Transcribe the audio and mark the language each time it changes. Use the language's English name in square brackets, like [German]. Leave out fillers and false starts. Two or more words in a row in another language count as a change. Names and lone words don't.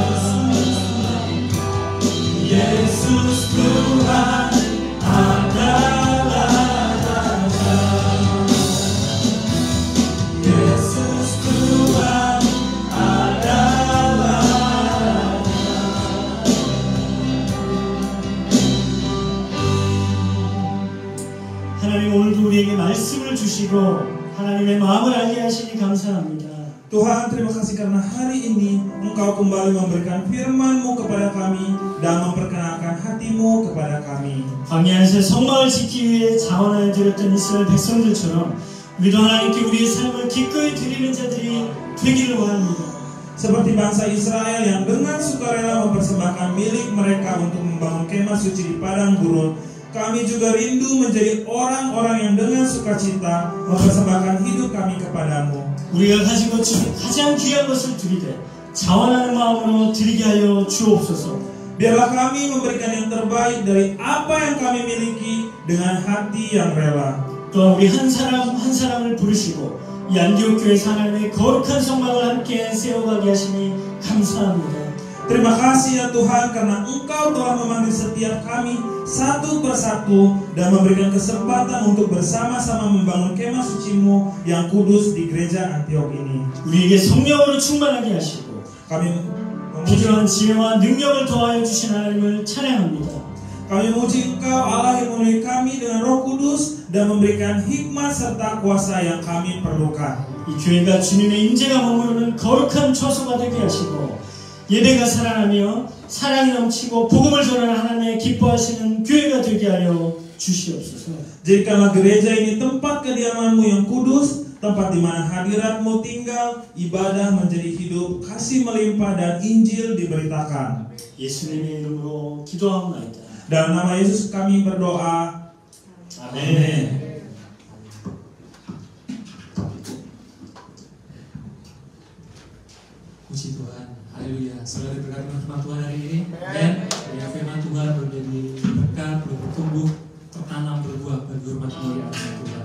[Indonesian] Yesus Tuhan adalah Raja. Yesus Tuhan adalah Raja. [Korean] 하나님 오늘도 우리에게 말씀을 주시고 하나님의 마음을 알게 하시니 감사합니다. [Indonesian] Tuhan, terima kasih karena hari ini Engkau kembali memberikan firman-Mu kepada kami dan memperkenalkan hati-Mu kepada kami. [Korean] 광야에서 성막을 짓기 위해 자원하여 드렸던 이스라엘 백성들처럼 우리도 하나님께 우리의 삶을 기꺼이 드리는 자들이 되기를 원합니다. [Indonesian] Seperti bangsa Israel yang dengan sukarela mempersembahkan milik mereka untuk membangun kemah suci di padang gurun, kami juga rindu menjadi orang-orang yang dengan sukacita mempersembahkan hidup kami kepadamu. [Korean] 우리가 가진 것 중 가장 귀한 것을 드리되 자원하는 마음으로 드리게 하여 주옵소서. [Indonesian] Biarlah kami memberikan yang terbaik dari apa yang kami miliki dengan hati yang rela. [Korean] 또 우리 한 사람 한 사람을 부르시고 이 안디옥 교회 하나님의 거룩한 성막을 함께 세워가게 하시니 감사합니다. [Indonesian] Terima kasih ya Tuhan karena Engkau telah memanggil setiap kami satu persatu dan memberikan kesempatan untuk bersama-sama membangun kemah suci-Mu yang kudus di gereja Antiok ini. [Korean] 우리에게 성령으로 충만하게 하시고 [Indonesian] Kami [Korean] 부지런한 지혜와 능력을 더하여 주신 하나님을 찬양합니다. [Indonesian] Kami memuji Engkau Allah yang memenuhi kami dengan Roh Kudus dan memberikan hikmat serta kuasa yang kami perlukan. [Korean] 이 교회가 주님의 임재가 머무르는 거룩한 처소가 되게 하시고 예배가 살아나며 사랑이 넘치고 복음을 전하는 하나님의 기뻐하시는 교회가 되게 하여 주시옵소서. [Indonesian] Jadikanlah gereja ini tempat kediaman-Mu yang kudus, tempat di mana hadirat-Mu tinggal, ibadah menjadi hidup, kasih melimpah dan Injil diberitakan. [Korean] 예수님의 이름으로 기도하옵나이다. [Indonesian] Dalam nama Yesus kami berdoa. Amin. Puji Tuhan, haleluya. Saudara berkati firman Tuhan hari ini, dan biar firman Tuhan menjadi berkat, bertumbuh, tertanam, berbuah bagi hormat kemuliaan Tuhan.